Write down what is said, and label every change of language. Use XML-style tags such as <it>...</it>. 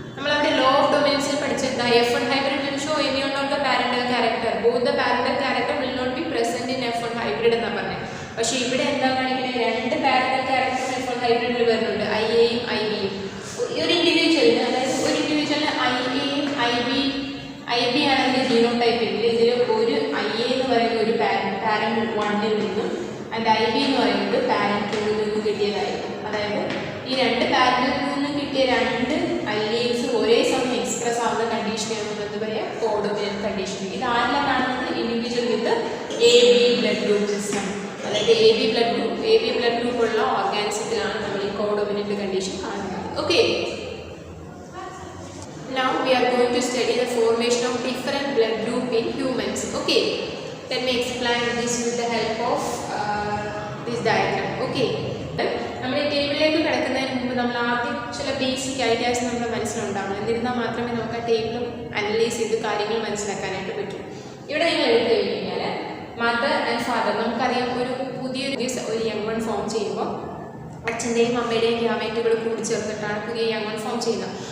<ml>നമ്മളവിടെ</ml> <en>law of ഡൊമിനൻസിൽ</en> <ml>പഠിച്ചത്</ml> <en>F1 hybrid will show any one of the parental character. Both the parental character will not be present in F1 hybrid</en> <ml>എന്നാണ് പറഞ്ഞത്. പക്ഷേ ഇവിടെ എന്താ കാണിക്കുന്നത്? രണ്ട് പാരന്റൽ ക്യാരക്ടർ F1 ഹൈബ്രിഡിൽ വരുന്നുണ്ട്, IAയും IBയും. ഒരു ഇൻഡിവിജ്വലിന്, അതായത് ഒരു ഇൻഡിവിജ്വലിന് IAയും IB ആണെങ്കിൽ ജീനോടൈപ്പിൽ ഇതിൽ ഒരു IA എന്ന് പറയുന്ന ഒരു പാരന്റ് 1ൽ നിന്നും ആൻഡ് IB എന്ന് പറയുന്നത് പാരന്റ് 2ൽ നിന്നും കിട്ടിയതായിരിക്കും. അതായത് ഈ രണ്ട് പാരന്റിൽ നിന്നും കിട്ടിയ രണ്ട് അല്ലീൽസ് ഒരേ സമയം എക്സ്പ്രസ് ആവുന്ന കണ്ടീഷനാണ് എന്താ പറയുക? കോഡോമിനന്റ് കണ്ടീഷൻ. ഇത് ആരെല്ലാം കാണുന്നത്? ഇൻഡിവിജ്വൽ വിത്ത് AB ബ്ലഡ് ഗ്രൂപ്പ് സിസ്റ്റം. അതായത് AB ബ്ലഡ് ഗ്രൂപ്പ് ഉള്ള ഓർഗാനിസത്തിലാണ് നമ്മൾ ഈ കോഡോമിനന്റ് കണ്ടീഷൻ കാണുന്നത്.</ml> <en>Okay, now we are going to study the formation of different blood group in humans. Okay, let me explain this with the help of this diagram.</en> <ml>Okay, നമ്മൾ ഈ ടേബിളിലേക്ക് കിടക്കുന്നതിന് മുമ്പ് നമ്മൾ ആദ്യം ചില ബേസിക് ഐഡിയാസ് നമ്മുടെ മനസ്സിലുണ്ടാവണം. എന്നിരുന്നാൽ മാത്രമേ നമുക്ക് ആ ടേബിളും അനലൈസ് ചെയ്ത് കാര്യങ്ങൾ മനസ്സിലാക്കാനായിട്ട് പറ്റും. ഇവിടെ നിങ്ങൾ എടുത്തു കഴിഞ്ഞാൽ മദർ ആൻഡ് ഫാദർ, നമുക്കറിയാം പുതിയൊരു യങ് വൺ ഫോം ചെയ്യുമ്പോൾ അച്ഛൻ്റെയും അമ്മയുടെയും ഗ്യാമേറ്റുകൾ കൂടി ചേർത്തിട്ടാണ് പുതിയ യങ് വൺ ഫോം ചെയ്യുന്നത്.</ml>